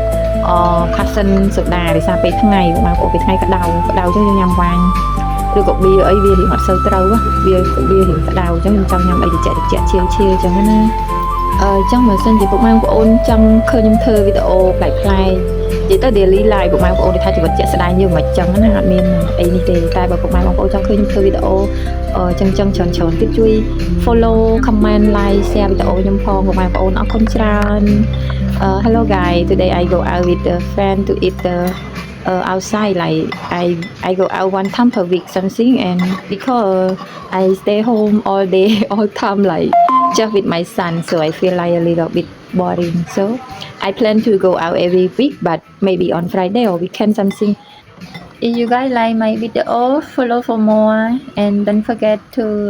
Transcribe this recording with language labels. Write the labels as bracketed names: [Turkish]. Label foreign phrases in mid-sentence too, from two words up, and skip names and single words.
[Khmer] cousin សូដាដោយសារពេលថ្ងៃបងប្អូនពេលថ្ងៃក្តៅចឹងយើងញ៉ាំវ៉ាញ់ឬក៏បៀអីវារៀងអត់សូវត្រូវវារៀងក្តៅចឹងខ្ញុំចង់ញ៉ាំអីត្រជាក់ឈៀលចឹងណាចឹងបើសិនជាពុកម៉ែបងប្អូនចង់ឃើញខ្ញុំធ្វើវីដេអូប្លែកនិយាយទៅ [English] daily live [Khmer] ពុកម៉ែបងប្អូនថាជីវិតជាក់ស្ដែងយើងមិនចឹងណាអត់មានអីនេះទេតែបើពុកម៉ែបងប្អូនចង់ឃើញខ្ញុំធ្វើវីដេអូចឹងច្រើនទៀតជួយ [English] follow comment like share [Khmer] វីដេអូខ្ញុំផងពុកម៉ែបងប្អូនអរគុណច្រើន [English] hello guys today I go out with a friend to eat outside like I go out one time per week something and because I stay home all day all time like just with my son so I feel like a little bit boring so I plan to go out every week but maybe on Friday or weekend something if you guys like my video follow for more and don't forget to